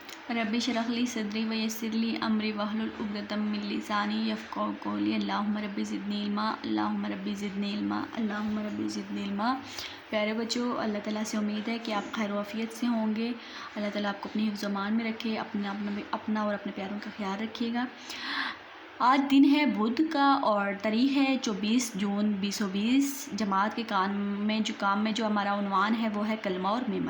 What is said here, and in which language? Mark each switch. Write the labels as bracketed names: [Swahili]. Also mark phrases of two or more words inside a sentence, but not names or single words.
[Arabic] رب اشرح لي صدري ويسر لي أمري واحلل عقدة من لساني يفقهوا قولي. اللهم رب زدني علما، اللهم رب زدني علما، اللهم رب زدني علما. [Urdu] پیارے بچوں، اللہ تعالیٰ سے امید ہے کہ آپ خیر عافیت سے ہوں گے. اللہ تعالیٰ آپ کو اپنی حفظ امان میں رکھے، اپنا اور اپنے پیاروں کا خیال رکھیے گا. آج دن ہے بدھ کا اور تاریخ ہے 24 جون 2020. جماعت کے کام میں جو ہمارا عنوان ہے وہ ہے کلمہ اور میمل.